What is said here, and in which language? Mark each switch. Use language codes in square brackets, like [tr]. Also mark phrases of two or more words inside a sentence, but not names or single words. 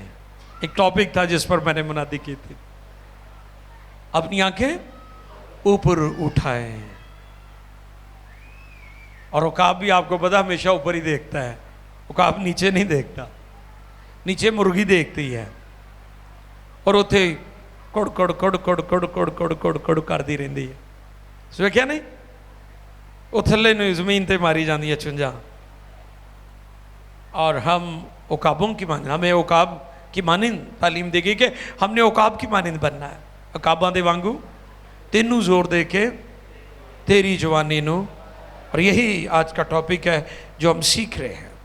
[ur] ایک ٹاپک تھا جس پر میں نے منادی کی تھی، اپنی آنکھیں اوپر اٹھائیں. اور عقاب بھی آپ کو پتا ہمیشہ اوپر ہی دیکھتا ہے، عقاب نیچے نہیں دیکھتا. نیچے مرغی دیکھتی ہے اور اتھے کڑ کڑ کڑ کڑ کڑ کڑ کڑ کڑ کڑ کرتی رہتی ہے. [pa] سو کیا نہیں وہ تھلے نے زمین تے ماری جاندی ہے چنجا. [ur] اور ہم عقابوں کی مانند، ہمیں عقاب کی مانند تعلیم دے گی کہ ہم نے عقاب کی مانند بننا ہے. [pa] عقاباں دے وانگو تینوں زور دے کے تیری جوانی نو. [ur] اور یہی آج کا ٹاپک ہے جو ہم سیکھ رہے ہیں.